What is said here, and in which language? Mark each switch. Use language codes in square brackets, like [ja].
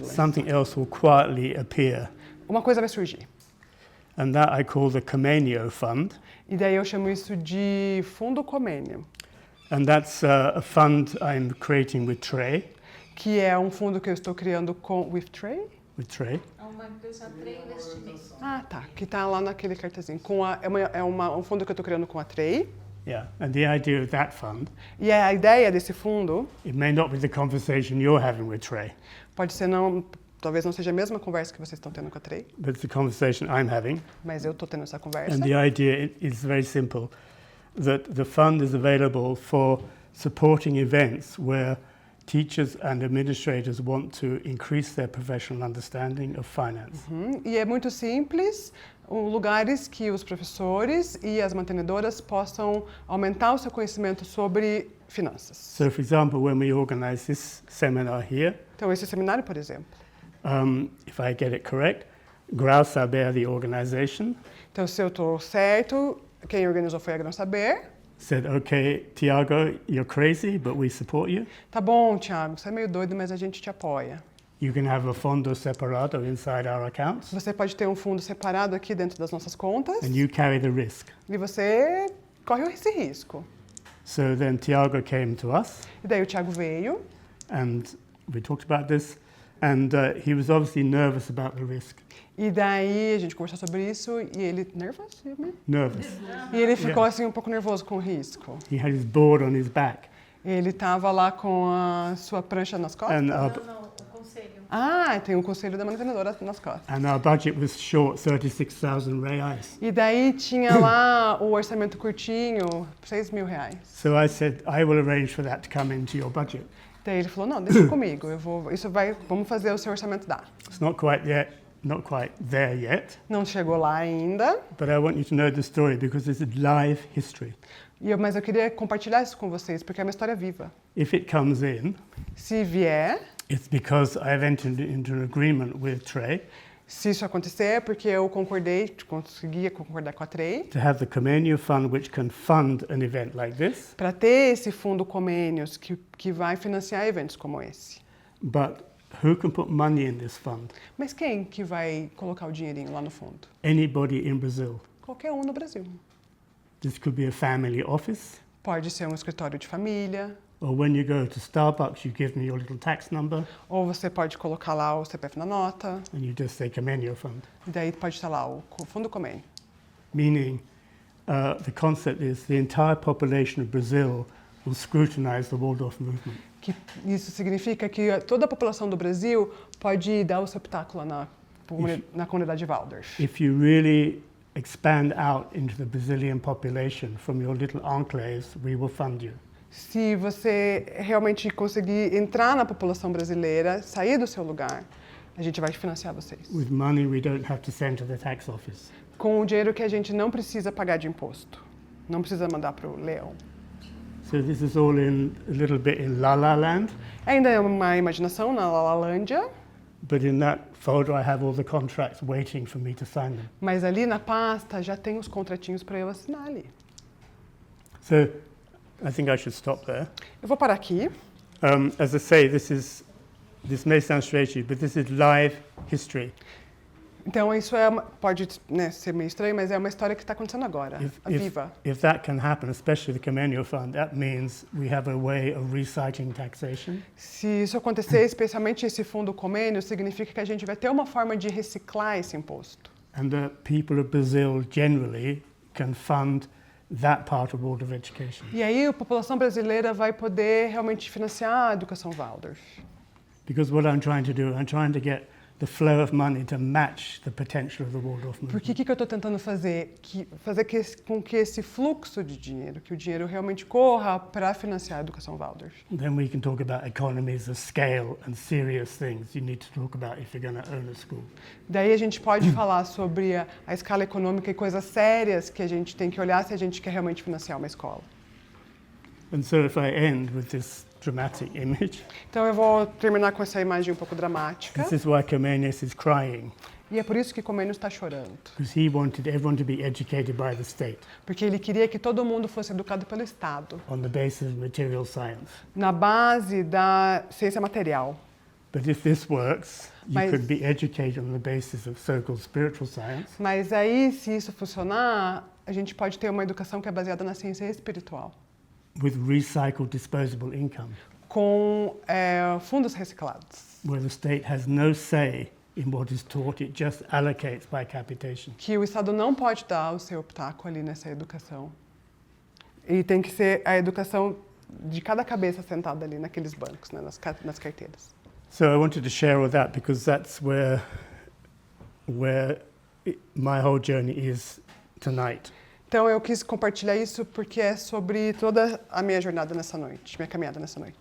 [pt] Né? [en] Something else will quietly appear. [pt] Uma coisa vai surgir. [en] And that I call the Comenius Fund. [pt] E daí eu chamo isso de Fundo Comênio, [en] And that's a fund I'm creating with Trey. [pt] que é um fundo que eu estou criando com [en] with [pt] Trey. [en] With Trey. [pt] É uma empresa Trey Investimentos. Ah, tá. Que tá lá naquele cartazinho. Um fundo que eu estou criando com a Trey. [en] Yeah. And the idea of that fund, [pt] E a ideia desse fundo [en] it may not be the conversation you're having with Trey, [pt] pode ser talvez não seja a mesma conversa que vocês estão tendo com a Trey, [en] but it's the conversation I'm having. [pt] mas eu estou tendo essa conversa. [en] And the idea is very simple, that the fund is available for supporting events where teachers and administrators want to increase their professional understanding of finance. [pt] E é muito simples, lugares que os professores e as mantenedoras possam aumentar o seu conhecimento sobre finanças. [en] So, for example, when we organize this seminar here, [pt] Então, esse seminário, por exemplo. [en] if I get it correct, Grau Saber, the organization, [pt] Então, se eu estou certo, quem organizou foi a Grão Saber. [en] said, okay, Tiago, you're crazy, but we support you. [pt] Tá bom, Thiago, você é meio doido, mas a gente te apoia. [en] You can have a [pt] fondo separado [en] inside our accounts, [pt] Você pode ter um fundo separado aqui dentro das nossas contas [en] and you carry the risk. [pt] e você corre esse risco. [en] So then Tiago came to us, [pt] E daí o Thiago veio [en] and we talked about this, and he was obviously nervous about the risk. [pt] e daí a gente conversou sobre isso e ele nervoso, [en] Nervous. [pt] e ele ficou [en] Yeah. [pt] assim um pouco nervoso com o risco. [en] He had his board on his back, [pt] Ele estava lá com a sua prancha nas costas. [en] and [pt] Não, o conselho. Ah, tem um conselho da mantenedora nas costas. [en] our budget was short 36,000 reais. [pt] E daí tinha lá o orçamento curtinho, R$6.000. [en] So I said, I will arrange for that to come into your budget. [pt] Daí ele falou, não, deixa comigo, vamos fazer o seu orçamento dar. [en] It's not quite there yet, [pt] Não chegou lá ainda, [en] but I want you to know the story because it's a live history. [pt] mas eu queria compartilhar isso com vocês, porque é uma história viva. [en] If it comes in, [pt] Se vier, [en] it's because I've entered into an agreement with Trey [pt] se isso acontecer, é porque eu consegui concordar com a Trey, [en] to have the Comenius Fund, which can fund an event like this, [pt] para ter esse fundo Comênios que vai financiar eventos como esse. [en] but who can put money in this fund? [pt] Mas quem que vai colocar o dinheirinho lá no fundo? [en] Anybody in Brazil. [pt] Qualquer um no Brasil. [en] This could be a family office, [pt] Pode ser um escritório de família, [en] or when you go to Starbucks, you give me your little tax number, [pt] ou você pode colocar lá o CPF na nota, [en] and you just say Comenius Fund. [pt] e daí pode estar lá o fundo Comênio. [en] Meaning, the concept is the entire population of Brazil will scrutinize the Waldorf movement. [pt] Que isso significa que toda a população do Brasil pode dar o seu pitaco lá na comunidade Waldorf. [en] If you really expand out into the Brazilian population from your little enclaves, we will fund you. [pt] Se você realmente conseguir entrar na população brasileira, sair do seu lugar, a gente vai financiar vocês. [en] With money we don't have to send to the tax office. [pt] Com o dinheiro que a gente não precisa pagar de imposto. Não precisa mandar para o leão. [en] So this is all in a little bit in La La Land, [pt] Ainda é uma imaginação na Lalândia, [en] but in that folder I have all the contracts waiting for me to sign them. [pt] mas ali na pasta já tem os contratinhos para eu assinar ali. [en] So I think I should stop there. [pt] Eu vou parar aqui. [en] As I say, this may sound strange to you, but this is live history. [pt] Então isso pode, né, ser meio estranho, mas é uma história que está acontecendo agora, viva. [en] If that can happen, especially the Comenial Fund, that means we have a way of recycling taxation. [pt] Se isso acontecer, especialmente esse fundo comênio, significa que a gente vai ter uma forma de reciclar esse imposto. [en] And the people of Brazil generally can fund that part of World of Education. [pt] E aí a população brasileira vai poder realmente financiar a educação Waldorf. [en] Because what I'm trying to do, I'm trying to get the flow of money to match the potential of the Waldorf movement. [pt] Porque o que eu estou tentando fazer? Fazer com que esse fluxo de dinheiro, que o dinheiro realmente corra para financiar a educação Waldorf. [en] Then we can talk about economies of scale and serious things you need to talk about if you're going to own a school. [pt] Daí a gente pode falar sobre a escala econômica e coisas sérias que a gente tem que olhar se a gente quer realmente financiar uma escola. [en] And so if I end with this dramatic image, [pt] Então eu vou terminar com essa imagem um pouco dramática. [en] this is why Comenius is crying, [pt] E é por isso que Comênios está chorando. [en] because he wanted everyone to be educated by the state [pt] Porque ele queria que todo mundo fosse educado pelo Estado, [en] on the basis of material science. [pt] na base da ciência material. [en] But if this works, you [pt] Mas- [en] could be educated on the basis of so-called spiritual science, [pt] Mas aí, se isso funcionar, a gente pode ter uma educação que é baseada na ciência espiritual, [en] with recycled disposable income, [pt] com fundos reciclados, [en] where the state has no say in what is taught, it just allocates by capitation. [pt] que o Estado não pode dar o seu pitaco ali nessa educação. E tem que ser a educação de cada cabeça sentada ali naqueles bancos, né, nas carteiras. [en] So I wanted to share all that because that's where my whole journey is tonight. [pt] Então eu quis compartilhar isso porque é sobre toda a minha jornada nessa noite, minha caminhada nessa noite.